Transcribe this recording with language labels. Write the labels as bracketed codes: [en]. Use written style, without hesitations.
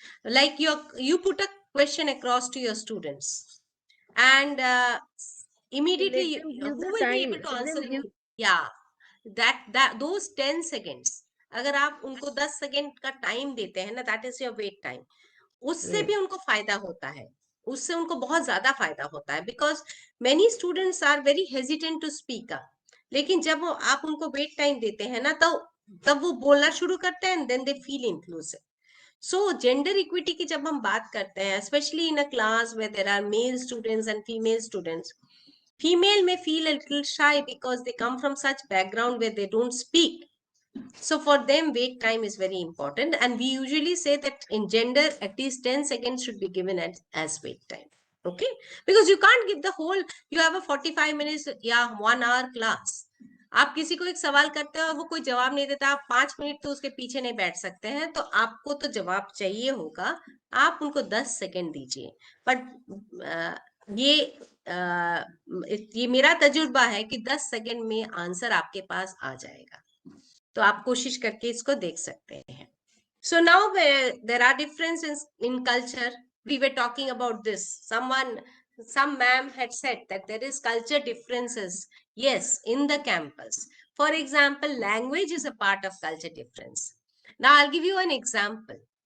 [en] Like you put a question across to your students, and immediately who will be able to answer you? Yeah, that those 10 seconds, [hi] अगर आप उनको 10 second का time देते हैं ना, [en] That is your wait time. [hi] उससे भी उनको फायदा होता है, उससे उनको बहुत ज्यादा फायदा होता है. [en] because many students are very hesitant to speak up, [hi] लेकिन जब आप उनको वेट टाइम देते हैं ना, तो तब वो बोलना शुरू करते हैं, [en] Then they feel inclusive. [hi] So gender equity की जब हम बात करते हैं, [en] Specially in a class where there are male students and female students, female may feel a little shy because they come from such background where they don't speak. So for them, wait time is very important. And we usually say that in gender, at least 10 seconds should be given as wait time. Okay? Because you can't give the whole, you have a 45 minutes, yeah, 1 hour class. [hi] आप किसी को एक सवाल करते हैं और वो कोई जवाब नहीं देता, आप 5 मिनट तो उसके पीछे नहीं बैठ सकते हैं, तो आपको तो जवाब चाहिए होगा, आप उनको 10 सेकंड दीजिए. बट ये मेरा तजुर्बा है कि 10 सेकंड में आंसर आपके पास आ जाएगा. तो आप कोशिश करके इसको देख सकते हैं. [en] So now there are differences in culture. We were talking about this. Some ma'am had said that there is culture differences. Yes, in the campus. For example, language is a part of culture difference. Now I'll give you an example.